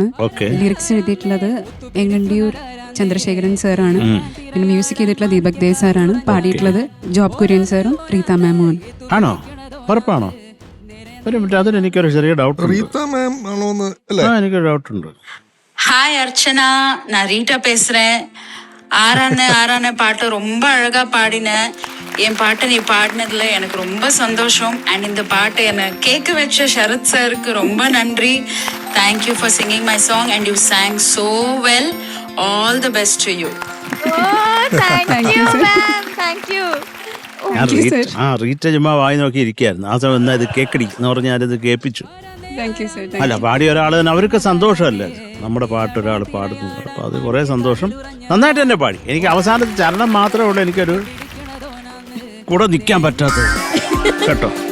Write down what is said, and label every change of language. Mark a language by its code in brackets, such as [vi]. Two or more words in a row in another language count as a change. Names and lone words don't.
[ml] ഓക്കെ. ലിറിക്സ് എഴുതിയിട്ടുള്ളത് എങ്ങണ്ടിയൂർ ചന്ദ്രശേഖരൻ സാറാണ്. പിന്നെ മ്യൂസിക് ചെയ്തിട്ടുള്ള ദീപക് ദേവ് സാറാണ്. പാടിയിട്ടുള്ളത് ജോബ് കുര്യൻ സാറും റീത മാമും. ആണോ? ഉറപ്പാണോ? ഒരു മിനിറ്റ്, അതിന് എനിക്കൊരു ചെറിയ ഡൗട്ട്. എനിക്കൊരു ഡൗട്ട് ഉണ്ട്. [ta] ஹாய் அர்ச்சனா, நான் ரீட்டா பேசுறேன். ஆறான பாட்டு ரொம்ப அழகா பாடினேன். என் பாட்டை நீ பாடினதுல எனக்கு ரொம்ப சந்தோஷம். அண்ட் இந்த பாட்டை என்னை கேட்க வச்ச சரத் சாருக்கு ரொம்ப நன்றி. [en] thank you for singing my song and you sang so well. all the best to you. thank you ma'am, thank you. [ml] റീറ്റ ചുമ്മാ വായി നോക്കി ഇരിക്കുകയായിരുന്നു. ആ സമയം എന്നാ ഇത് കേക്കടി എന്ന് പറഞ്ഞ് ഞാനിത് കേൾപ്പിച്ചു. [en] thank you sir. [ml] അല്ല, പാടിയ ഒരാൾ തന്നെ അവർക്ക് സന്തോഷമല്ലേ നമ്മുടെ പാട്ട് ഒരാൾ പാടുന്നു. അപ്പോൾ അത് കുറേ സന്തോഷം. നന്നായിട്ട് തന്നെ പാടി. എനിക്ക് അവസാനത്തെ ചരണം മാത്രമേ ഉള്ളൂ എനിക്കൊരു കൂടെ നിൽക്കാൻ പറ്റാത്തത് കേട്ടോ.